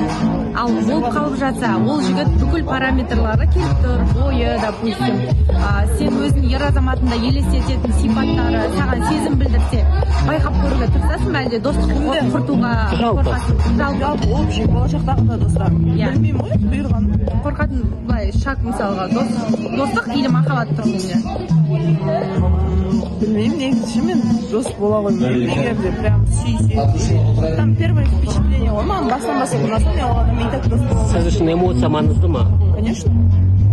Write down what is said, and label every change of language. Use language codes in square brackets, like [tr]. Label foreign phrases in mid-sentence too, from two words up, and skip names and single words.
[kk] Ал болып қалып жатса, ол жігіт бүкіл параметрлары келіп тұр, бойы, допустим, сен өзін ер азаматында елестететін сипаттары саған сезім білдірсе, байқап көруге тырысасың ба, әлде достық құртуға қорқасың? Жалпы общий болашақтағы да достар. Білмеймін ғой, бұйырған. Қорқатын былай шаг мысалға достық или махаббат тұрғысынан. Білмеймін, негізі мен дос бола қоймаймын. Егер де прям сүйсе. [ru] Там первое впечатление [kk] ғой, маған басынан бастап ұнаса, мен оған [ru] и так [kk] дос бола қоймаймын. Сіз үшін эмоция маңызды ма? [ru] Конечно.